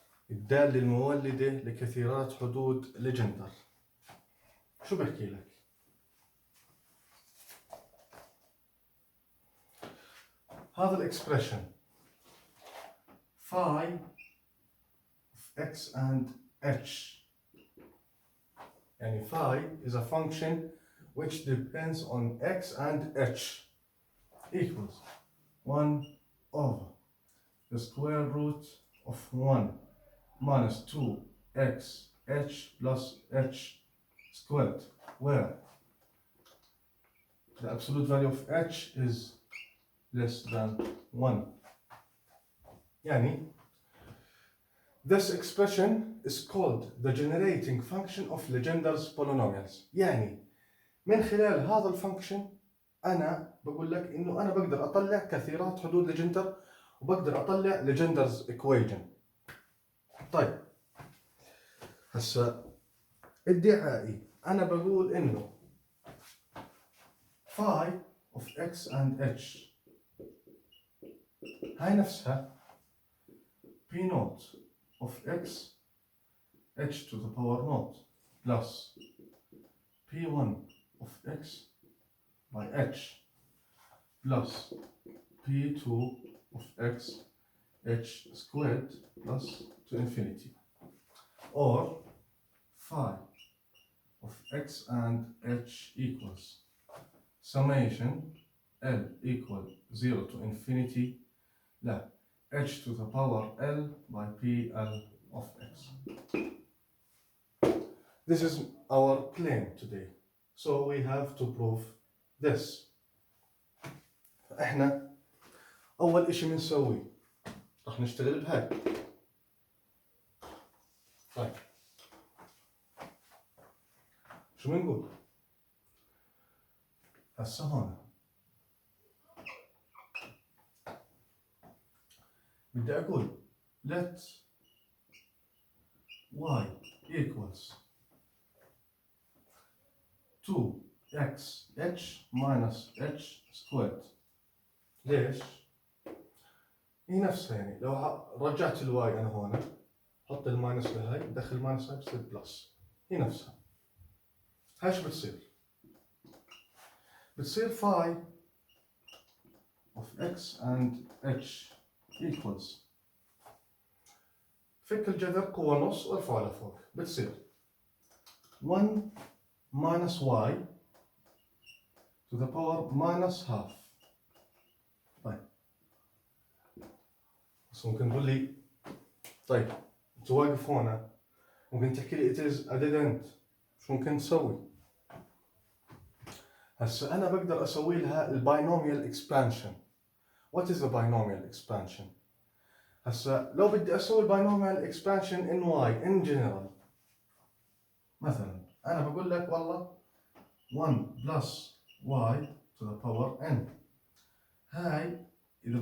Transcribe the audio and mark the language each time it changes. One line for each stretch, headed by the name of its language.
Arabic: الدالة المولدة لكثيرات حدود ليجندر. شو بحكي لك؟ هذا الإكسبريشن
English: phi of x and h.
Arabic: يعني
English: phi is a function which depends on x and h equals 1 over the square root of 1 minus 2x h plus h squared, where the absolute value of h is less than 1.
Arabic: يعني
English: this expression is called the generating function of Legendre's polynomials.
Arabic: يعني من خلال هذا الفانكشن أنا بقول لك إنه أنا بقدر أطلع كثيرات حدود ليجندر وبقدر أطلع Legendre's equation. طيب هسا ادعائي أنا بقول إنه
English: phi of x and h
Arabic: هاي نفسها
English: p naught of x h to the power naught plus p1 of x by h plus p2 of x h squared plus to infinity, or phi of x and h equals summation l equal 0 to infinity
Arabic: لا
English: h to the power l by pl of x. This is our claim today, so we have to prove this.
Arabic: احنا اول اشي بنسويه راح نشتغل بهاي. طيب شو بنقول هسه هون؟ بدي اقول
English: let y equals 2x h minus h squared.
Arabic: ليش؟ هي نفسها، يعني لو رجعت الواي انا هون حط الماينس لهاي دخل الماينس هاي بتصير بلس. هي نفسها. هاي شو بتصير؟ بتصير phi of x and h equals فك الجذر قوة نص وارفعه لفوق، بتصير 1 minus y to the power minus half. طيب بس ممكن تقول لي طيب انت واقف هنا ممكن تحكي لي
English: it is a dead end،
Arabic: شو ممكن تسوي؟ هسه انا بقدر اسوي لها الباينوميال اكسبانشن.
English: What is the binomial expansion؟
Arabic: هسه لو بدي اسوي الباينوميال اكسبانشن
English: in y in general،
Arabic: مثلا انا بقول لك والله
English: 1 plus y to the power n.
Arabic: هاي إذا